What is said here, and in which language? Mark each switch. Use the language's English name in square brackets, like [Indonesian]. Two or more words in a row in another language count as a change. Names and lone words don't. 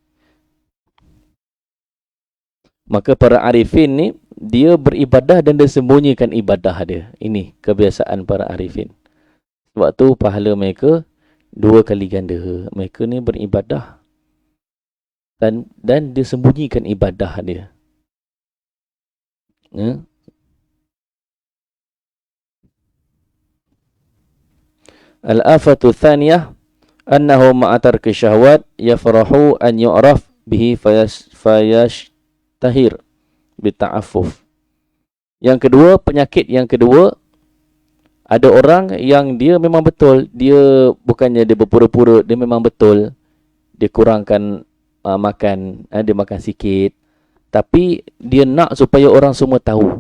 [Malay] Maka para arifin ni, dia beribadah dan dia sembunyikan ibadah dia. Ini kebiasaan para arifin. Sebab tu pahala mereka 2 kali ganda. Mereka ni beribadah dan dia sembunyikan ibadah dia. [Arabic] الآفة الثانية أنه مع ترك الشهوة يفرح أن يعرف به فيشتهر بالتعفف. [Malay] Yang kedua, penyakit yang kedua, ada orang yang dia memang betul, dia bukannya dia berpura-pura, dia memang betul dia kurangkan makan, dia makan sikit, tapi dia nak supaya orang semua tahu.